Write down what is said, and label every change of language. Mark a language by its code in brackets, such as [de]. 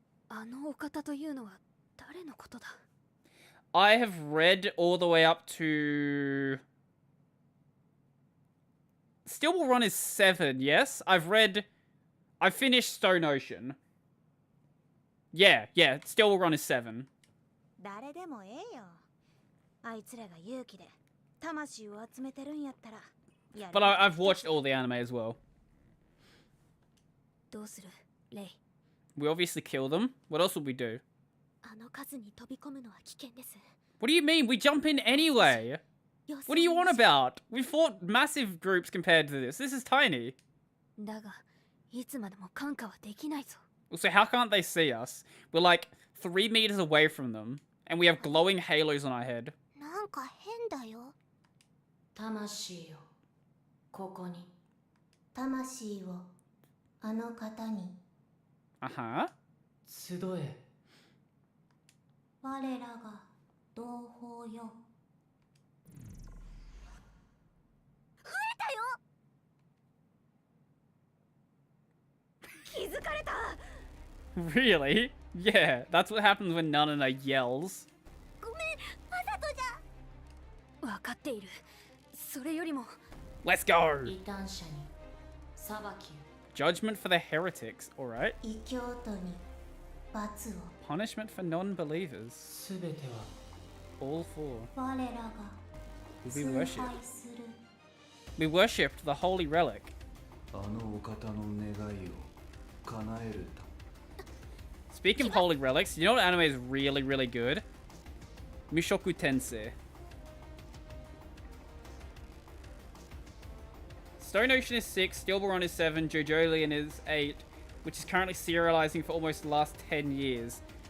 [ja] あのお方というのは誰のことだ [en] I have read all the way up to... Stillborn Run is 7, yes? I've finished Stone Ocean. Yeah, Stillborn Run is 7. [ja] 誰でもええよ。あいつらが勇気で魂を集めてるんやったら。 [en] But I've watched all the anime as well. [ja] どうするレイ [en] We obviously kill them. What else would we do? [ja] あの数に飛び込むのは危険です。 [en] What do you mean? We jump in anyway. What do you want about? We fought massive groups compared to this. This is tiny. [ja] だが、いつまでも感化はできないぞ。 [en] So how can't they see us? We're like 3 meters away from them, and we have glowing halos on our head. [ja] なんか変だよ。魂よ、ここに。魂をあの方に。 Uh-huh. 集え。我らが同胞よ。増えたよ。気づかれた。 [en] Really? Yeah, that's what happens when Nanana yells. [ja] ごめん、わざとじゃ。わかっている。それよりも。 [en] Let's go! [ja] 異端者に裁きを。 [en] Judgment for the heretics, alright. [ja] 異教徒に罰を。 [en] Punishment for non-believers. [ja] すべては [en] All four. [ja] 我らが [en] Will be worshipped. [ja] する。 [en] We worshipped the holy relic. [ja] あのお方の願いを叶えるた [en] Speaking of holy relics, you know what anime is really, really good? Mushoku Tensei. Stone Ocean is 6, Stillborn Run is 7, JoJolion is 8, which is currently serializing for almost the last 10 years.